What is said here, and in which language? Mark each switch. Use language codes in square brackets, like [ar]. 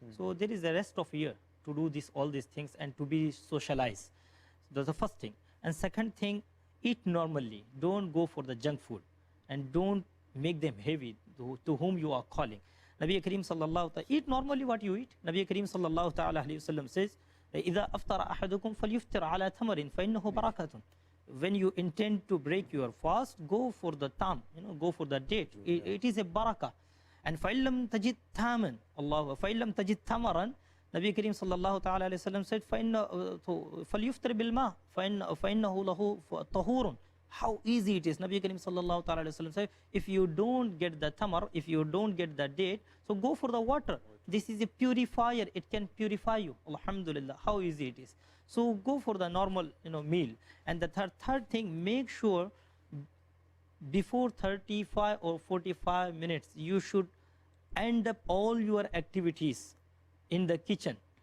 [en] So there is the rest of year to do all these things and to be socialized. So that's the first thing. And second thing, eat normally. Don't go for the junk food and don't make them heavy to whom you are calling. Nabi Kareem sallallahu ta'ala, eat normally what you eat. Nabi Kareem sallallahu ta'ala alayhi wasallam says, [ar] إِذَا أَفْطَرَ أَحَدُكُمْ فَلْيُفْتِرْ عَلَى تَمَرٍ فَإِنَّهُ بَرَكَةٌ. [en] When you intend to break your fast, go for the tam, you know, go for the date. It is a barakah. [ar] And فَإِلَّمْ تَجِدْ تَامًا Allah, فَإِلَّمْ تَجِدْ تَمَرًا, [en] Nabi Kareem sallallahu ta'ala alayhi wasallam said, [ar] فَلْيُفْتِرْ بِالْمَاءِ فَإِنَّهُ لَهُ طَهُورٌ. [en] How easy it is. Nabi Kareem sallallahu ta'ala alayhi wasallam said, if you don't get the tamar, if you don't get the date, so go for the water. This is a purifier. It can purify you. Alhamdulillah, how easy it is. So go for the normal, you know, meal. And the third thing, make sure before 35 or 45 minutes, you should end up all your activities in the kitchen.